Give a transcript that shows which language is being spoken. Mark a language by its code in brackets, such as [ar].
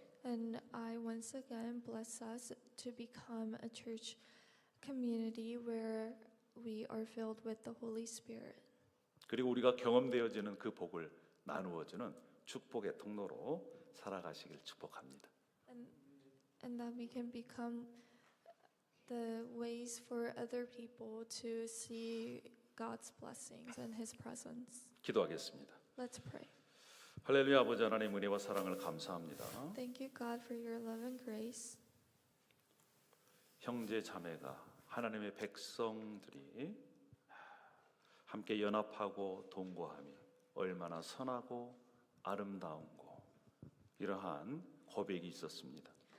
[en] And I once again bless us to become a church community where we are filled with the Holy Spirit. [ko] 그리고 우리가 경험되어지는 그 복을 나누어주는 축복의 통로로 살아가시길 축복합니다. [en] And that we can become the ways for other people to see God's blessings and His presence. [ko] 기도하겠습니다. [en] Let's pray. [ko] 할렐루야. 아버지 하나님 은혜와 사랑을 감사합니다. [en] Thank you, God, for your love and grace. [ko] 형제 자매가 하나님의 백성들이 함께 연합하고 동거하며 얼마나 선하고 아름다운고 이러한 고백이 있었습니다.